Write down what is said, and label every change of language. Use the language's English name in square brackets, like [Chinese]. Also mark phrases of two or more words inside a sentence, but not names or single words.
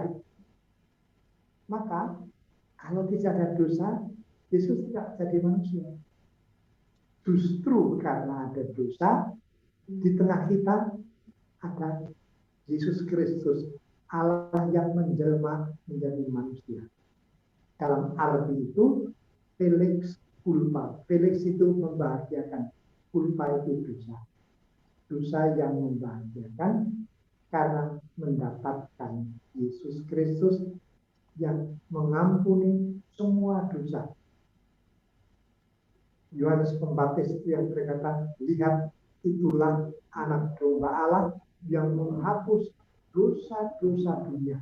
[Indonesian] Maka, kalau tidak ada dosa, Yesus tidak jadi manusia. Justru karena ada dosa, di tengah kita ada Yesus Kristus, Allah yang menjelma menjadi manusia. Dalam arti itu, [Latin] Felix culpa. [Indonesian] Felix itu membahagiakan. Culpa itu dosa. Dosa yang membahagiakan karena mendapatkan Yesus Kristus yang mengampuni semua dosa. Yohanes Pembaptis itu yang berkata, lihat itulah anak domba Allah yang menghapus dosa-dosa dunia.